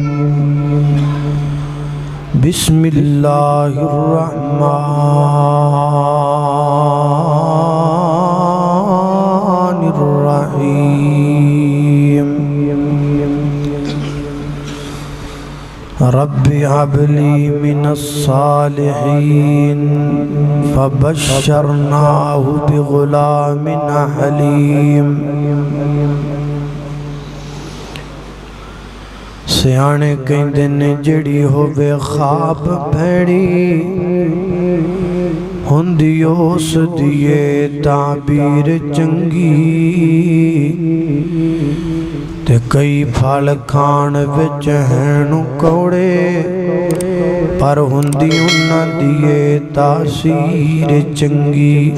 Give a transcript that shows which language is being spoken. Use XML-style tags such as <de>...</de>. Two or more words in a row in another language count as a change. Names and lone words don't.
<ar>بسم اللہ الرحمن الرحیم، رب هب لی من الصالحین فبشرناہ بغلام حلیم۔</ar> <pa>سیانے کہندے نے جڑی ہووے خواب بھیڑی، ہوندی اس دیئے تعبیر چنگی، تے کئی پھل کھان وچ ہیں کوڑے، پر ہوندی انہاں دیئے تاثیر چنگی۔</pa>